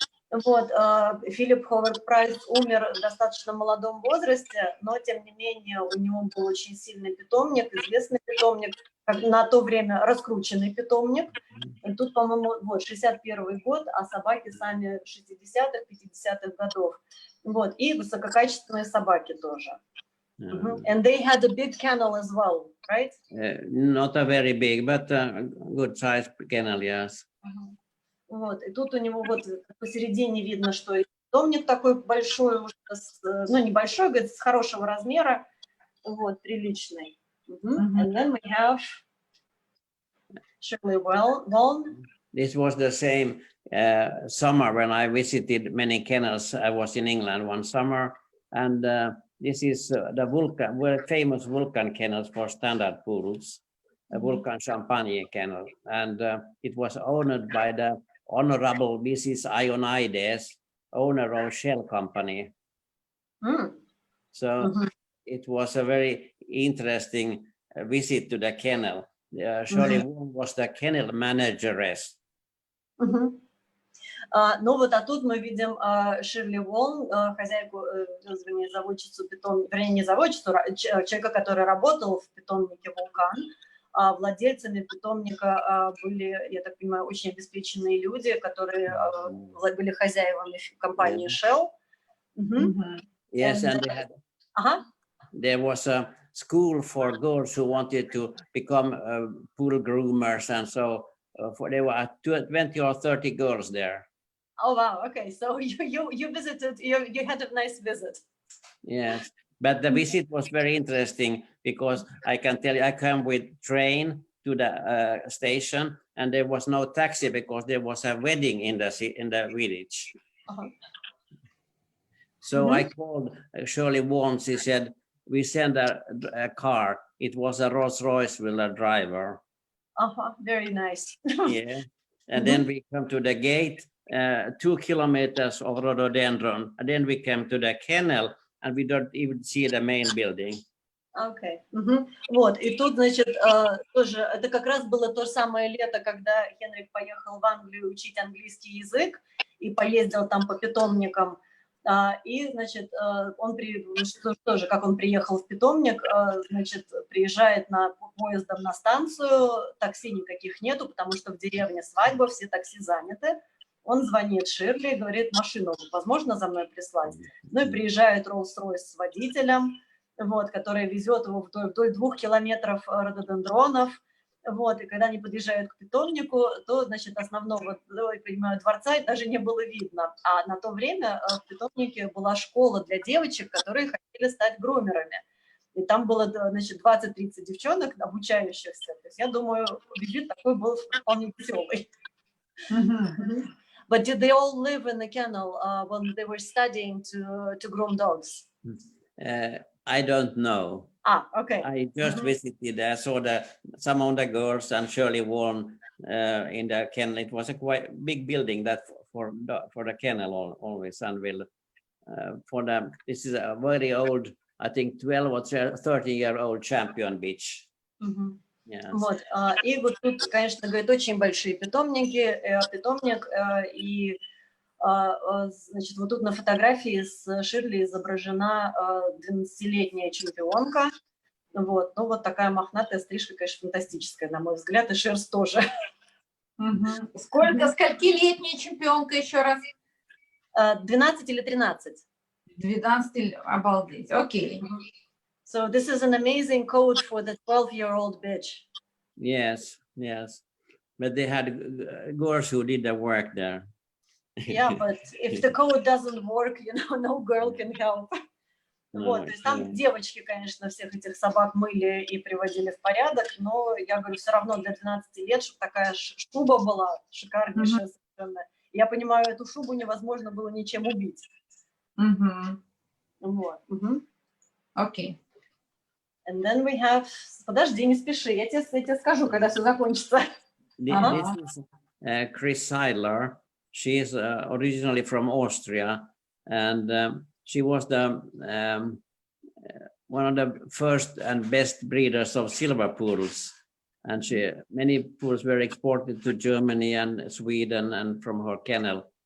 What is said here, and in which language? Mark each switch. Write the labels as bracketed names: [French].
[Russian] Вот, Филипп Ховард Прайс умер в достаточно молодом возрасте, но тем не менее у него был очень сильный питомник, известный питомник, на то время раскрученный питомник. И тут, по-моему, вот 61 год, а собаки сами 60-х, 50-х годов. Вот, и высококачественные собаки тоже. [English] And they had a big kennel as well, right? Not a very big, but a good size kennel, yes. [Russian] Вот, и тут у него вот посередине видно, что питомник такой большой, уже ну небольшой, говорит, с хорошего размера, вот, приличный. [English] And then we have Shirley Waln. This was the same summer when I visited many kennels. I was in England one summer, and this is the Vulcan, very famous Vulcan kennels for standard poodles, a Vulcan Champagne kennel, and it was owned by the Honorable Mrs. Ionides, owner of Shell Company. So it was a very interesting visit to the kennel. Shirley Wong was the kennel manageress. [Russian] Ну вот, а тут мы видим Ширли Волн, хозяйку, заводчицу питомника, вернее, не заводчицу, человека, который работал в питомнике «Вулкан». Владельцами питомника были, я так понимаю, очень обеспеченные люди, которые были хозяевами компании Shell. [English] Yes, and there was a school for girls who wanted to become poodle groomers, and so there were 20 or 30 girls there. Oh wow! Okay, so you visited. You had a nice visit. Yes, but the visit was very interesting because I can tell you, I came with train to the station, and there was no taxi because there was a wedding in the village. So I called Shirley once. She said, "We send a car." It was a Rolls-Royce with a driver. Very nice. Yeah, and then we come to the gate. 2 kilometers of rhododendron, and then we came to the kennel, and we don't even see the main building. Okay. [Russian] Вот, и тут, значит, тоже, это как раз было то же самое лето, когда Хенрик поехал в Англию учить английский язык и поездил там по питомникам. И, значит, он тоже, как он приехал в питомник, значит, приезжает поездом на станцию, такси никаких нету, потому что в деревне свадьба, все такси заняты. Он звонит Ширли и говорит, машину возможно за мной прислать? Ну и приезжает Rolls-Royce с водителем, вот, который везет его вдоль 2 километров рододендронов. Вот, и когда они подъезжают к питомнику, то, значит, основного, я понимаю, дворца даже не было видно. А на то время в питомнике была школа для девочек, которые хотели стать грумерами. И там было, значит, 20-30 девчонок, обучающихся. То есть, я думаю, визит такой был вполне веселый. [English] But did they all live in the kennel when they were studying to groom dogs? I don't know. Okay. I just visited. I saw some of the girls and Shirley Warren in the kennel. It was a quite big building that for the kennel always, and will for them. This is a very old, I think 12 or 13-year-old champion bitch. Yes. [Russian] Вот, и вот тут, конечно, говорит, очень большие питомники, питомник, и, значит, вот тут на фотографии с Ширли изображена 12-летняя чемпионка, вот, ну вот такая мохнатая стрижка, конечно, фантастическая, на мой взгляд, и шерсть тоже. Сколькилетняя чемпионка еще раз? 12 или 13. 12, обалдеть. Окей. [English] So this is an amazing coat for the 12-year-old bitch. Yes, yes. But they had girls who did the work there. Yeah, but if the code doesn't work, you know, no girl can help. [Russian] Вот, то есть там девочки, конечно, всех этих собак мыли и приводили в порядок, но я говорю, все равно для 12 лет, чтобы такая шуба была шикарнейшая совершенно. Я понимаю, эту шубу невозможно было ничем убить. Вот. Окей. [English] And then we have... [Russian] Подожди, не спеши, я тебе скажу, когда все закончится. [English] This is Chris Seidler. She is originally from Austria, and she was the one of the first and best breeders of silver poodles. And many poodles were exported to Germany and Sweden and from her kennel.